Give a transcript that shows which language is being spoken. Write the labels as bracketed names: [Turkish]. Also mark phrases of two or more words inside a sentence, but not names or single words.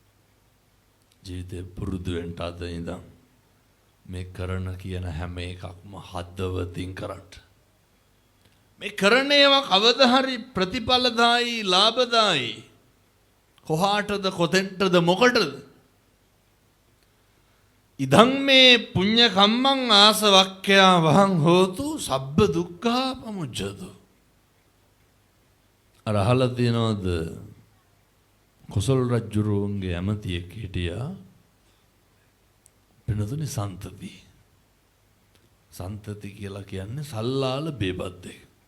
[Sinhala] ජීවිතේ පුරුදු වෙන්න අද ඉඳන් මේ කරන කියන හැම එකක්ම හදවතින් කරන්න. මේ කරන ඒවා කවදා හරි ප්‍රතිඵලදායි ලාභදායි කොහාටද කොතෙන්ටද මොකටද? [Pali] ඉදං මේ පුඤ්ඤ කම්මං ආසවක්ඛ්‍යා වහං හෝතු සබ්බ දුක්ඛා පමුච්ඡතු. [Sinhala] අර අහලා තියෙනවද කොසල් රජුරුවන්ගේ ඇමතියෙක් හිටියා වෙනතුනි සන්තති. සන්තති කියලා කියන්නේ සල්ලාල බේබද්දේ.